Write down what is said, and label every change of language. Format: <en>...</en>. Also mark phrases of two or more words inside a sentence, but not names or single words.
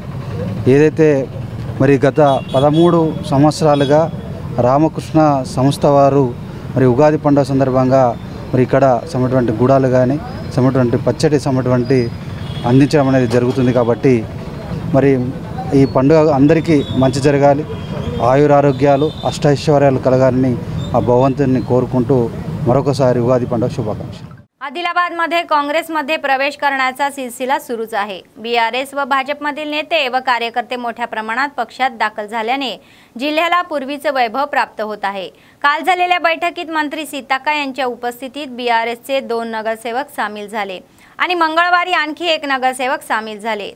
<te>ఏదైతే మరి గత 13 సంవత్సరాలుగా రామకృష్ణ సంస్థ వారు మరి ఉగాది పండుగ సందర్భంగా మరి ఇక్కడ సమటువంటి గుడాలు కానీ సమటువంటి పచ్చడి సమటువంటి అందించడం అనేది జరుగుతుంది। కాబట్టి మరి ఈ పండుగ అందరికీ మంచి జరగాలి, ఆయురారోగ్యాలు అష్టైశ్వర్యాలు కలగాలని ఆ భగవంతుని కోరుకుంటూ మరొకసారి ఉగాది పండుగ శుభాకాంక్షలు।</te> <mr>आदिलाबाद मध्ये काँग्रेसमध्ये प्रवेश करण्याचा सिलसिला सुरूच आहे। बीआरएस व भाजपमधील नेते व कार्यकर्ते मोठ्या प्रमाणात पक्षात दाखल झाल्याने जिल्ह्याला पूर्वीचे वैभव प्राप्त होत आहे। काल झालेल्या बैठकीत मंत्री सीताका यांच्या उपस्थितीत बीआरएसचे 2 नगरसेवक सामील झाले आणि मंगळवारी आणखी 1 नगरसेवक सामील झाले।</mr>